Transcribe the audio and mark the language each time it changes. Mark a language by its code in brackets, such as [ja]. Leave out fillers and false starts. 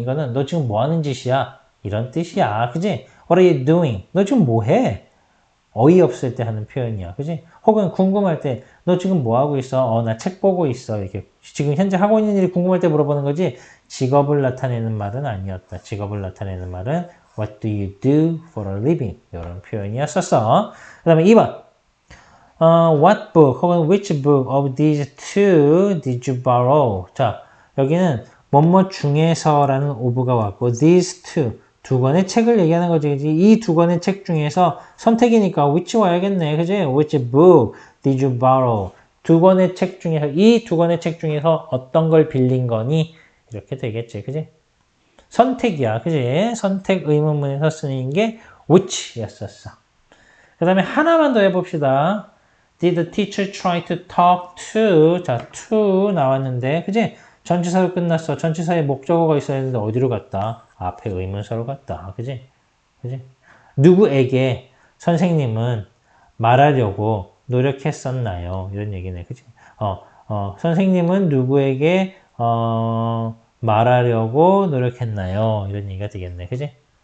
[ko] 이거는 너 지금 뭐 하는 짓이야? 이런 뜻이야. 그지? [en] What are you doing? [ko] 너 지금 뭐 해? 어이없을 때 하는 표현이야. 그지? 혹은 궁금할 때, 너 지금 뭐 하고 있어? 나 책 보고 있어. 이렇게. 지금 현재 하고 있는 일이 궁금할 때 물어보는 거지, 직업을 나타내는 말은 아니었다. 직업을 나타내는 말은, [en] What do you do for a living? [ko] 이런 표현이었었어. 그 다음에 2번. [en] What book [ko] 혹은 [en] which book of these two did you borrow? [ko] 자, 여기는 뭐뭐 중에서라는 오브가 왔고, these two. 두 권의 책을 얘기하는 거지. 이 두 권의 책 중에서 선택이니까 which 와야겠네. 그지? [en] Which book did you borrow? [ko] 두 권의 책 중에서, 이 두 권의 책 중에서 어떤 걸 빌린 거니? 이렇게 되겠지. 그지? 선택이야. 그지? 선택 의문문에서 쓰는 게 which 였었어. 그 다음에 하나만 더 해봅시다. [en] Did the teacher try to talk to? [ko] 자, to 나왔는데, 그지? 전치사로 끝났어. 전치사에 목적어가 있어야 되는데 어디로 갔다? 앞에 의문사로 갔다. 그지? 그지? 누구에게 선생님은 말하려고 노력했었나요? 이런 얘기네. 그지? 선생님은 누구에게 말하려고 노력했나요? 이런 얘기가 되겠네. 그지?